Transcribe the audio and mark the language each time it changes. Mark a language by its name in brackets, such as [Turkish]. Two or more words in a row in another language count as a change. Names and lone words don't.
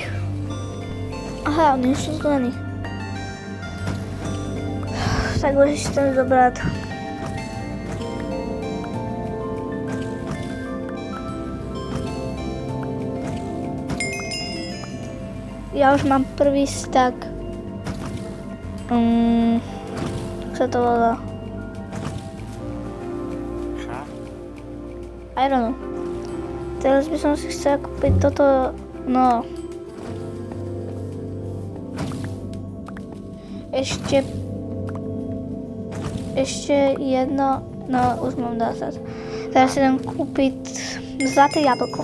[Slovak] Aha, nič tu není. Tak už chcem zobrať. Ja už mám prvý stack. Jak sa to volá? [English] I don't know. [Slovak] Teraz by som si chcela kúpiť toto, no. Ešte jedno, no už mám 20. Teraz si idem kúpiť zlaté jablko.